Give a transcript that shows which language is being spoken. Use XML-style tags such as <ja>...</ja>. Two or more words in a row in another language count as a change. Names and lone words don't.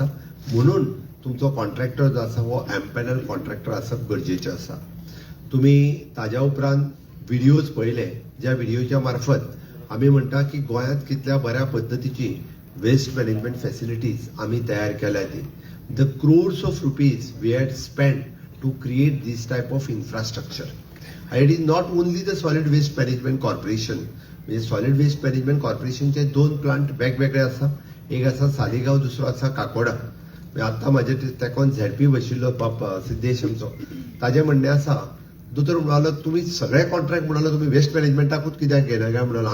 <kok>म्हणून तुमचो कॉन्ट्रॅक्टर जो आसा हो</kok> <en>empanel contractor</en> <kok>आसप गरजेचें आसा. तुमी ताज्या उपरांत व्हिडिओज पळयले, ज्या व्हिडिओच्या मार्फत आमी म्हणटा की गोंयांत कितल्या बऱ्या पद्दतीची</kok> <en>waste management facilities</en> <kok>आमी तयार केल्या ती.</kok> <en>the crores of rupees we had spend to create this type of infrastructure. it is not only the solid waste management corporation.</en> <kok>म्हणजे</kok> <en>solid waste management corporationचे</en> <kok>2 प्लांट वेगवेगळे आसा. एक आसा सालिगांव, दुसरो आसा काकोडा. आतां म्हाजे तेकोन ZP बशिल्लो सिद्धेश आमचो, ताजें म्हणणें आसा, दोतोर म्हणालो तुमी सगळे कॉन्ट्रॅक्ट म्हणालो तुमी</kok> <en>waste managementाकूच</en> <kok>कित्याक घेना काय म्हणालो.</kok>